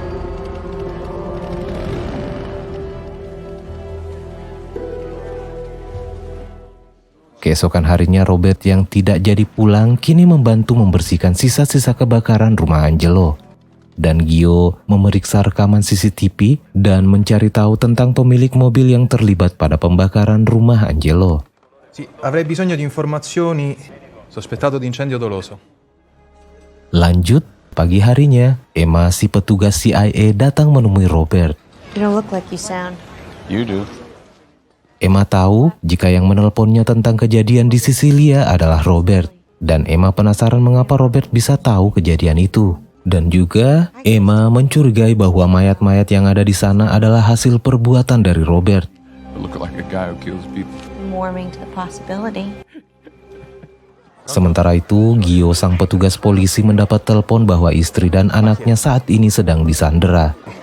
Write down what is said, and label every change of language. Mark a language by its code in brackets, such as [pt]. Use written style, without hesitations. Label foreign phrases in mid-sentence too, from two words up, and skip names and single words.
[id] Keesokan harinya Robert yang tidak jadi pulang kini membantu membersihkan sisa-sisa kebakaran rumah Angelo. Dan Gio memeriksa rekaman CCTV dan mencari tahu tentang pemilik mobil yang terlibat pada pembakaran rumah Angelo. [it] Sì, avrei bisogno di informazioni. Sospettato di incendio doloso. [id] Lanjut, pagi harinya, Emma si petugas CIA datang menemui Robert. [en] You don't look like you sound. You do. [id] Emma tahu jika yang menelponnya tentang kejadian di Sisilia adalah Robert. Dan Emma penasaran mengapa Robert bisa tahu kejadian itu. Dan juga Emma mencurigai bahwa mayat-mayat yang ada di sana adalah hasil perbuatan dari Robert. Sementara itu, Gio sang petugas polisi mendapat telepon bahwa istri dan anaknya saat ini sedang disandera.